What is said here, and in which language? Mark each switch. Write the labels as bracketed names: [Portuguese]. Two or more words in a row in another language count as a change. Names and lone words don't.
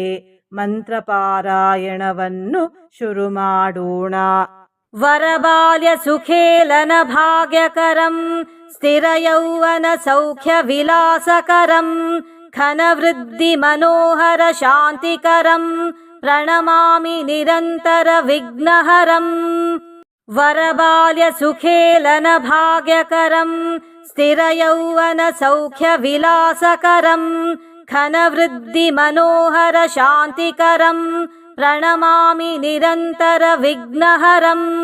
[Kannada] ಮಂತ್ರ ಪಾರಾಯಣವನ್ನು ಶುರು ಮಾಡೋಣ. [Sanskrit] ವರಬಾಲ್ಯ ಸುಖೇಲನ ಭಾಗ್ಯಕರಂ ಸ್ಥಿರಯೌವನ ಸೌಖ್ಯ ವಿಲಾಸಕರಂ ಘನವೃದ್ಧಿ ಮನೋಹರ ಶಾಂತಿಕರಂ ಪ್ರಣಮಾಮಿ ನಿರಂತರ ವಿಘ್ನಹರಂ. ವರಬಾಲ್ಯ ಸುಖೇಲನ ಭಾಗ್ಯಕರಂ ಸ್ಥಿರಯೌವನ ಸೌಖ್ಯ ವಿಲಾಸಕರಂ ಘನವೃದ್ಧಿ ಮನೋಹರ ಶಾಂತಿಕರಂ ಪ್ರಣಮಾಮಿ ನಿರಂತರ ವಿಘ್ನಹರಂ.